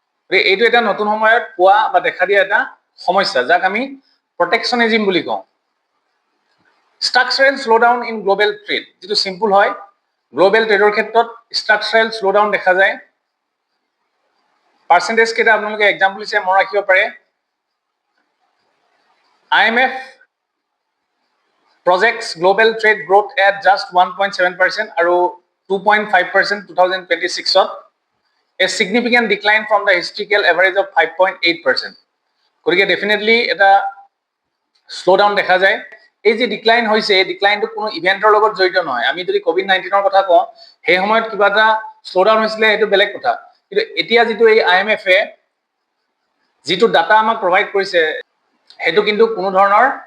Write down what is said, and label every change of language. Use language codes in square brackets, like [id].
[as] গতিকে এইটো এটা নতুন সময়ত পোৱা বা দেখা দিয়া এটা সমস্যা, যাক আমি প্ৰটেকশ্যনিজিম বুলি কওঁ। [en] structural slowdown in global trade, [as] যিটো চিম্পল হয়, গ্ল'বেল ট্ৰেডৰ ক্ষেত্ৰত ষ্ট্ৰাকচাৰেল শ্ল'ডাউন দেখা যায়। পাৰ্চেণ্টেজ কেইটা আপোনালোকে এক্সাম্পল হিচাপে মনত ৰাখিব পাৰে। [en] IMF projects global trade growth at just 1.7% [as] আৰু [en] 2.5% 2026-ত, a significant decline from the historical average of 5.8%. [as] গতিকে ডেফিনেটলি এটা শ্ল'ডাউন দেখা যায়। এই যে ডিক্লাইন হৈছে, এই ডিক্লাইনটো কোনো ইভেণ্টৰ লগত জড়িত নহয়। আমি যদি COVID-19-ৰ কথা কওঁ, সেই সময়ত কিবা এটা শ্ল'ডাউন হৈছিলে, সেইটো বেলেগ কথা, কিন্তু এতিয়া যিটো এই IMF-এ যিটো ডাটা আমাক প্ৰভাইড কৰিছে, সেইটো কিন্তু কোনো ধৰণৰ